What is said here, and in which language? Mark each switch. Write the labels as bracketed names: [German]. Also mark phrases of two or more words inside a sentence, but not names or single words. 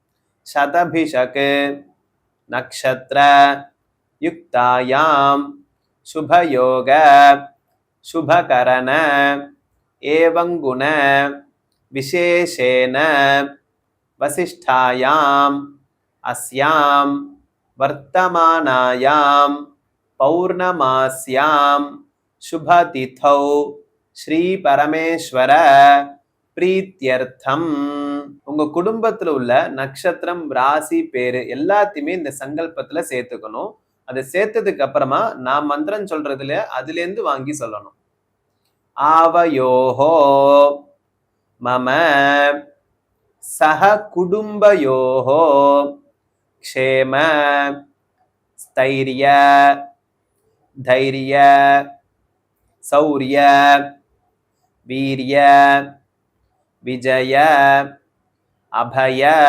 [Sanskrit] शतभिषक नक्षत्र युक्तायां शुभयोग शुभकरण एवं गुण विशेषेण वसिष्ठायाम् अस्यां वर्तमानायां पौर्णमास्यां शुभतिथौ श्री परमेश्वर பிரீத்தியர்த்தம். [Tamil] உங்க குடும்பத்துல உள்ள நட்சத்திரம் ராசி பேரு எல்லாத்தையுமே இந்த சங்கல்பத்துல சேர்த்துக்கணும். அதை சேர்த்ததுக்கு அப்புறமா நான் மந்திரம் சொல்றதுல அதுல இருந்து வாங்கி சொல்லணும். [Sanskrit] आवयोः मम सह कुटुम्बयोः क्षेम स्थैर्य धैर्य शौर्य वीर्य विजय अभय